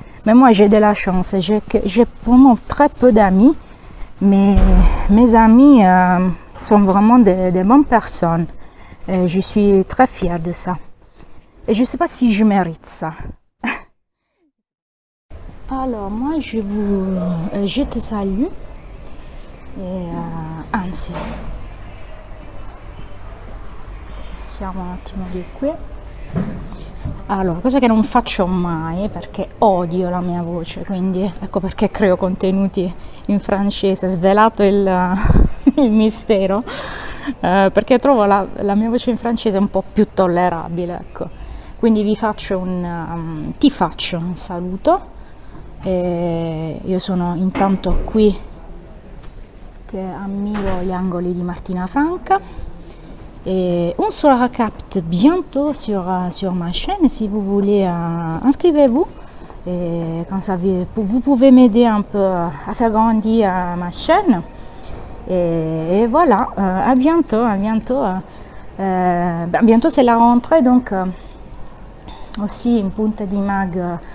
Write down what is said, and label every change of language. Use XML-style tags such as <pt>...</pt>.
<fr>Mais moi, j'ai de la chance. J'ai vraiment très peu d'amis, mais mes amis sont vraiment de bonnes personnes. Et je suis très fière de ça. Et je ne sais pas si je mérite ça. Alors moi je te salue</fr> <it>anzi siamo un attimo di qui. Allora, cosa che non faccio mai perché odio la mia voce, quindi ecco perché creo contenuti in francese. Svelato il mistero, perché trovo la mia voce in francese un po' più tollerabile, ecco. Quindi ti faccio un saluto. E io sono intanto qui che ammiro gli angoli di Martina Franca.</it> <fr>Et on se recapte bientôt sur ma chaîne. Si vous voulez, inscrivez-vous. Et comme ça, vous pouvez m'aider un peu à faire grandir ma chaîne. Et voilà, à bientôt. Bientôt c'est la rentrée, donc aussi une</fr> <it>punta di mag.</it>